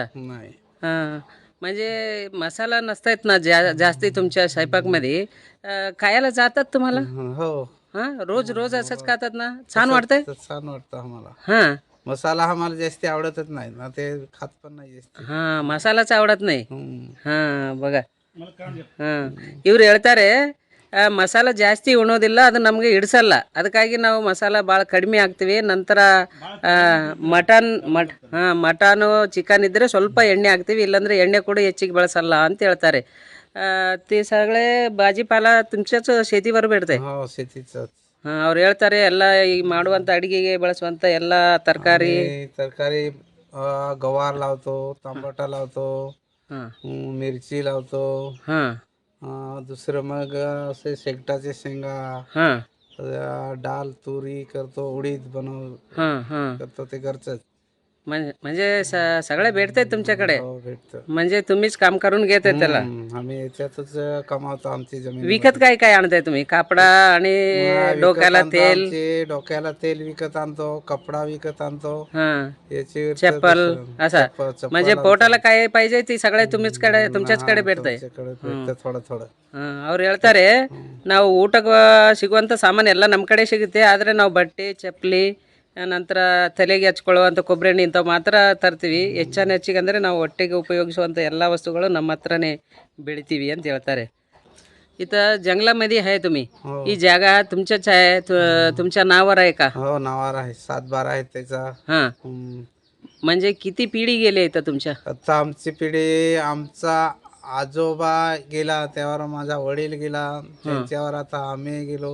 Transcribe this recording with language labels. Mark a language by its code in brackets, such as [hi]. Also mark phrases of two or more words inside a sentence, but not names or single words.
[mr] नाही. हां म्हणजे मसाला नसतायत ना जास्ती तुमच्या स्वयंपाकमध्ये. खायला जातात तुम्हाला? हो, हां रोज रोज असंच खातात ना? छान वाटतंय. छान वाटतं आम्हाला. हां मसाला आम्हाला जास्ती आवडतच नाही ना, ते खात पण नाही जास्त. ಹಾಂ ಮಸಾಲಾच आवडत नाही. [kn] ಹಾಂ ಬಗ ಹಾಂ ಇವ್ರು ಹೇಳ್ತಾರೆ ಮಸಾಲ ಜಾಸ್ತಿ ಉಣೋದಿಲ್ಲ, ಅದು ನಮಗೆ ಹಿಡಿಸಲ್ಲ, ಅದಕ್ಕಾಗಿ ನಾವು ಮಸಾಲ ಭಾಳ ಕಡಿಮೆ ಹಾಕ್ತೀವಿ. ನಂತರ ಮಟನು ಚಿಕನ್ ಇದ್ದರೆ ಸ್ವಲ್ಪ ಎಣ್ಣೆ ಹಾಕ್ತೀವಿ, ಇಲ್ಲಾಂದರೆ ಎಣ್ಣೆ ಕೂಡ ಹೆಚ್ಚಿಗೆ ಬಳಸಲ್ಲ ಅಂತ ಹೇಳ್ತಾರೆ. [mr] ते सगळे भाजीपाला तुमच्याच शेतीवर भेटते? हो, शेतीच. [kn] ಅವ್ರು ಹೇಳ್ತಾರೆ ಎಲ್ಲ ಈ ಮಾಡುವಂಥ ಅಡುಗೆಗೆ ಬಳಸುವಂಥ ಎಲ್ಲ ತರಕಾರಿ [mr] गवार लावतो, टमाटा लावतो, हां मिरची लावतो. हां दुसरं मग असे शेकटाचे शेंगा, हां डाल तुरी करतो, उडीद हां हां करतो, ते घरचंच. म्हणजे सगळे भेटते तुमच्याकडे? हो, भेटतं. म्हणजे तुम्हीच काम करून घेताय त्याला? आम्ही याच्यातच कमावतो आमची जमीन. विकत काय काय आणताय तुम्ही? कापडा आणि डोक्याला तेल? डोक्याला तेल विकत आणतो, कपडा विकत आणतो, हां याची चप्पल असं. म्हणजे पोटाला काय पाहिजे ती सगळे तुमच्याचकडे भेटतंय? थोडा थोडा. [kn] ಅವ್ರು ಹೇಳ್ತಾರೆ ನಾವು ಊಟಕ್ಕೆ ಸಿಗುವಂಥ ಸಾಮಾನು ಎಲ್ಲ ನಮ್ಮ ಕಡೆ ಸಿಗುತ್ತೆ, ಆದರೆ ನಾವು ಬಟ್ಟೆ ಚಪ್ಪಲಿ ನಂತರ ತಲೆಗೆ ಹಚ್ಕೊಳ್ಳುವಂಥ ಕೊಬ್ಬರಿ ಎಣ್ಣೆ ಇಂಥವು ಮಾತ್ರ ತರ್ತೀವಿ. ಹೆಚ್ಚಿಗೆ ಅಂದರೆ ನಾವು ಹೊಟ್ಟೆಗೆ ಉಪಯೋಗಿಸುವಂಥ ಎಲ್ಲ ವಸ್ತುಗಳು ನಮ್ಮ ಹತ್ರನೇ ಬೆಳಿತೀವಿ ಅಂತ ಹೇಳ್ತಾರೆ. [mr] इथं जंगलामध्ये आहे तुम्ही. ही जागा तुमच्याच आहे, तुमच्या नावावर आहे का? हो, नावावर आहे. 7-12 आहेत त्याचा. हां म्हणजे किती पिढी गेली इथं तुमच्या? आता आमची पिढी, आमचा आजोबा गेला, त्यावर माझा वडील गेला, त्यांच्यावर आता आम्ही गेलो.